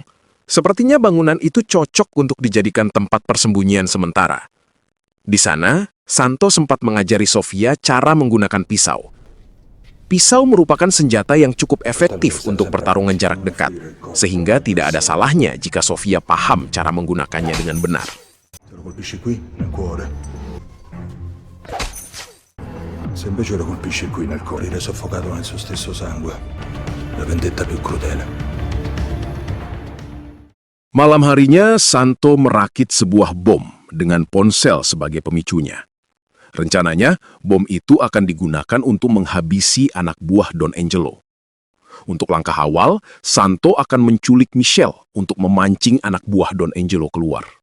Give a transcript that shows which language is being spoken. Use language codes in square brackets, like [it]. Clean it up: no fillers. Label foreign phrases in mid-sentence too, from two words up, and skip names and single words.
[id] Sepertinya bangunan itu cocok untuk dijadikan tempat persembunyian sementara. Di sana, Santo sempat mengajari Sofia cara menggunakan pisau. Pisau merupakan senjata yang cukup efektif untuk pertarungan jarak dekat, sehingga tidak ada salahnya jika Sofia paham cara menggunakannya dengan benar. [it] Se lo colpisci qui, nel cuore. Se invece lo colpisci qui, nel cuore, è soffocato nel suo stesso sangue. La vendetta più crudele. [id] Malam harinya, Santo merakit sebuah bom dengan ponsel sebagai pemicunya. Rencananya, bom itu akan digunakan untuk menghabisi anak buah Don Angelo. Untuk langkah awal, Santo akan menculik Michelle untuk memancing anak buah Don Angelo keluar.